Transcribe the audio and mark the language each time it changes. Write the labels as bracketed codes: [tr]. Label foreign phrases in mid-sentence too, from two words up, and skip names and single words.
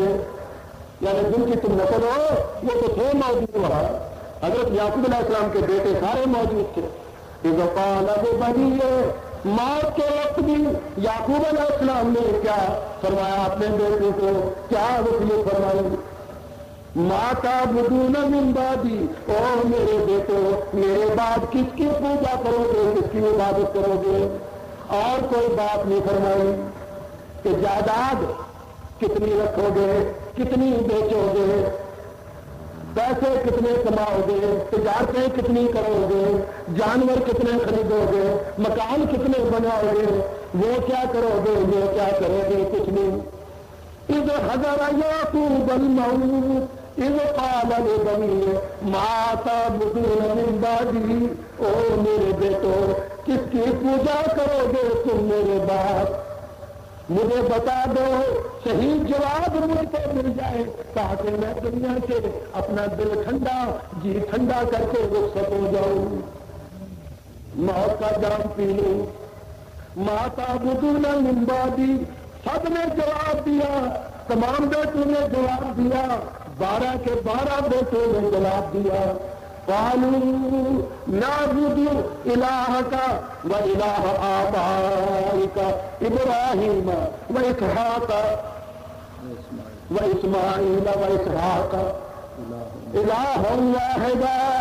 [ur] یعنی جن کی تم نسل ہو وہ تو تھے موجود وہاں، حضرت یعقوب علیہ السلام کے بیٹے سارے موجود تھے۔ [ar] اذ قال لبنیہ [ur] موت کے وقت بھی یعقوب علیہ السلام نے کیا فرمایا اپنے بیٹے کو؟ کیا وصیت فرمائی؟ [ar] ماتا بدون من بعدی، [ur] او میرے بیٹو میرے بعد کس کی پوجا کرو گے، کس کی عبادت کرو گے؟ اور کوئی بات نہیں فرمائی کہ جائیداد کتنی رکھو گے، کتنی بیچو گے، پیسے کتنے کماؤ گے، تجارتیں کتنی کرو گے، جانور کتنے خریدو گے، مکان کتنے بناؤ گے، وہ کیا کرو گے، یہ کیا کرو گے، کچھ نہیں۔ [ar] اذ حضر یعقوب الموت اذ قال لبنیہ ما تعبدون من بعدی، [ur] او میرے بیٹو کس کی پوجا کرو گے تم میرے بعد؟ مجھے بتا دو، صحیح جواب مجھ کو مل جائے تاکہ میں دنیا سے اپنا دل ٹھنڈا جی ٹھنڈا کر کے رخصت ہو جاؤں، موت کا جام پی لوں۔ [ar] ماتا بدون من بعدی، [ur] سب نے جواب دیا، تمام بیٹوں نے جواب دیا، 12 کے 12 بیٹوں نے جواب دیا۔ [ar] قالوا نعبد الہک و الہ آبائک ابراہیم و اسحاق و اسماعیل و اسحاق الہ واحدا،